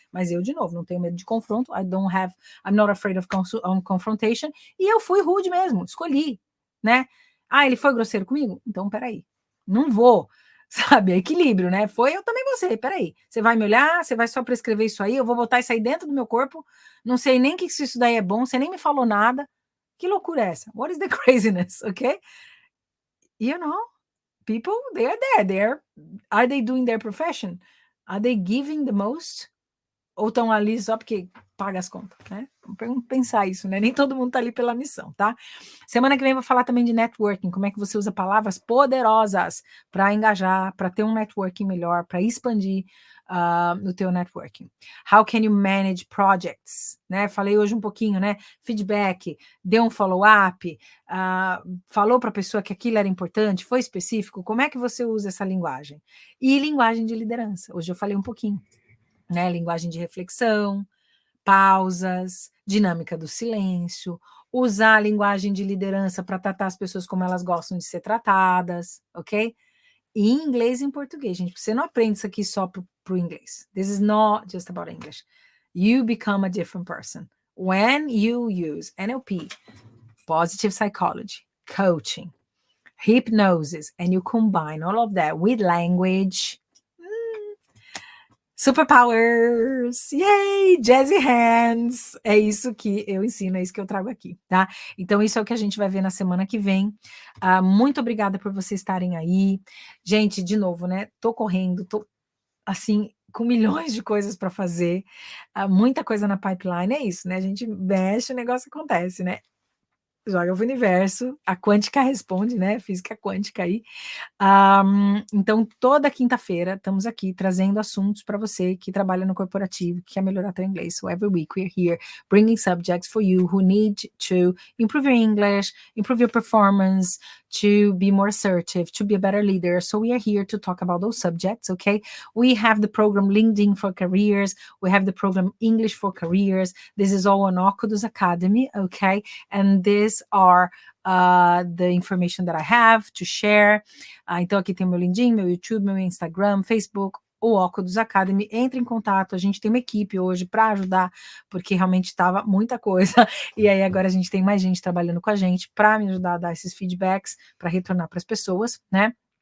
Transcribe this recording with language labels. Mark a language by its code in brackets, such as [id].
[pt] Mas eu, de novo, não tenho medo de confronto, [en] I'm not afraid of confrontation, [pt] e eu fui rude mesmo, escolhi, né? Ele foi grosseiro comigo? Então, peraí, não vou. Sabe, é equilíbrio, né? Eu também vou ser, peraí. Você vai me olhar, você vai só prescrever isso aí, eu vou botar isso aí dentro do meu corpo, não sei nem que isso daí é bom, você nem me falou nada. Que loucura é essa? [en] What is the craziness, okay? You know, people, they are there. Are they doing their profession? Are they giving the most? [pt] Ou estão ali só porque paga as contas, né? Vamos pensar isso, né? Nem todo mundo tá ali pela missão, tá? Semana que vem eu vou falar também de networking, como é que você usa palavras poderosas para engajar, para ter um networking melhor, para expandir no teu networking. [en] How can you manage projects, né? [pt] Falei hoje um pouquinho, né? Feedback, deu um follow-up, falou para a pessoa que aquilo era importante, foi específico, como é que você usa essa linguagem? E linguagem de liderança, hoje eu falei um pouquinho, né? Linguagem de reflexão, pausas, dinâmica do silêncio, usar a linguagem de liderança para tratar as pessoas como elas gostam de ser tratadas, ok? E em inglês e em português, gente, você não aprende isso aqui só pro inglês. [en] This is not just about English. You become a different person when you use NLP, positive psychology, coaching, hypnosis, and you combine all of that with language. Superpowers! Yay! Jazzy hands! [pt] É isso que eu ensino, é isso que eu trago aqui, tá? Então, isso é o que a gente vai ver na semana que vem. Muito obrigada por vocês estarem aí. Gente, de novo, né? Tô correndo, tô assim, com milhões de coisas para fazer, muita coisa na pipeline, é isso, né? A gente mexe, o negócio acontece, né? Joga o universo, a quântica responde, né? Física quântica aí. Então, toda quinta-feira estamos aqui trazendo assuntos para você que trabalha no corporativo, que quer melhorar seu inglês. [en] So every week we're here bringing subjects for you who need to improve your English, improve your performance, to be more assertive, to be a better leader. So we are here to talk about those subjects, okay? We have the program LinkedIn for Careers. We have the program English for Careers. This is all on Okudos Academy, okay? And these are the information that I have to share. [pt] Então aqui tem meu LinkedIn, meu YouTube, meu Instagram, Facebook, o Okudos Academy. Entre em contato, a gente tem uma equipe hoje para ajudar, porque realmente estava muita coisa, e aí agora a gente tem mais gente trabalhando com a gente para me ajudar a dar esses feedbacks, para retornar para as pessoas, né?